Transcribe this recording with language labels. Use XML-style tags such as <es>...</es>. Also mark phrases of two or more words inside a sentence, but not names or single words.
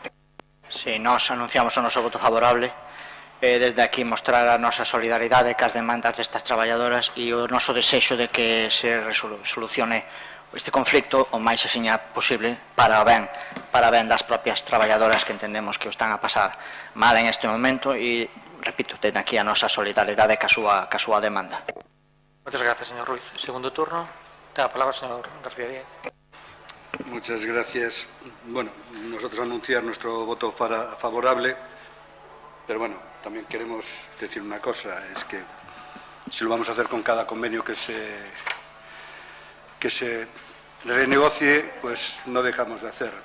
<gl>Si, nós anunciamos o noso voto favorable. Desde aquí mostrar a nosa solidaridade cas demandas destas traballadoras e o noso desexo de que se solucione este conflicto o máis axiña posible para ben das propias traballadoras que entendemos que o están a pasar mal en este momento e, repito, ten aquí a nosa solidaridade ca súa demanda.</gl> <es>Muchas gracias, señor Ruiz.</es> <gl>Segundo turno, ten a palabra, señor García Díaz.</gl> <es>Muchas gracias. Bueno, nosotros anunciar nuestro voto favorable, pero bueno, también queremos decir una cosa, es que si lo vamos a hacer con cada convenio que se renegocie, pues no dejamos de hacer.</es>